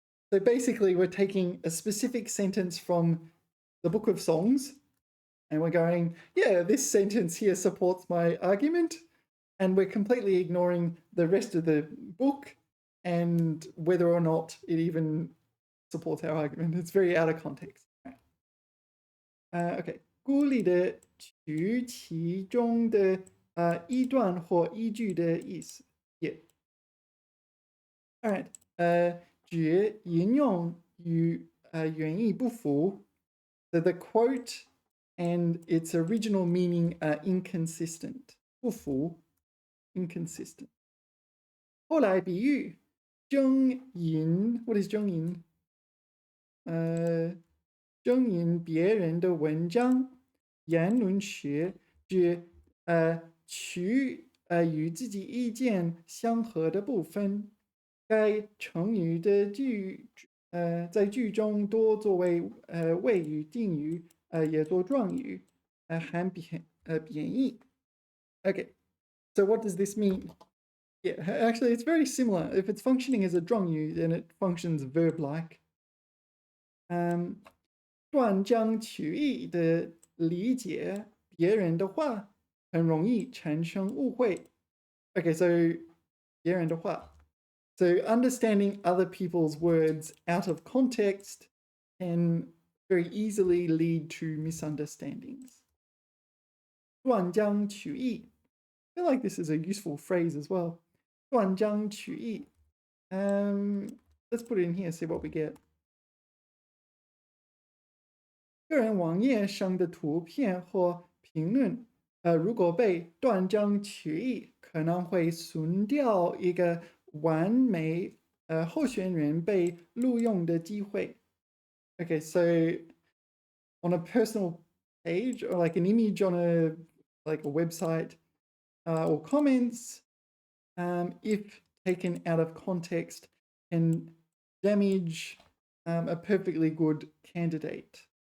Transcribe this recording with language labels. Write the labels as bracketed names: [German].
[English] So basically, we're taking a specific sentence from the book of songs, and we're going, yeah, this sentence here supports my argument, and we're completely ignoring the rest of the book and whether or not it even supports our argument. It's very out of context. Okay. [Chinese] 孤立的取其中的一段或一句的意思. [English] Yeah. All right. [Chinese] 指引用与原意不符. [English] So the quote and its original meaning are inconsistent. 不符 inconsistent. [Chinese] 后来比喻征引 [English] what is [Chinese] 征引? 征引别人的文章言论时指取与自己意见相合的部分。该成语的在句中多作为谓语、定语，也做状语，含贬义。Okay, [English] So what does this mean? Yeah, actually, it's very similar. If it's functioning as a 状语, then it functions verb-like. [Chinese] 断章取义的理解别人的话，很容易产生误会。 [English] Okay, so [Chinese] 别人的话. [English] So understanding other people's words out of context can very easily lead to misunderstandings. [Chinese] 断章取义. [English] I feel like this is a useful phrase as well. [Chinese] 断章取义. [English] Let's put it in here, see what we get. [Chinese] 个人网页上的图片或评论，如果被断章取义，可能会损掉一个完美候选人被录用的机会。 [English] Okay, so on a personal page or like an image on a website or comments, if taken out of context, can damage a perfectly good candidate.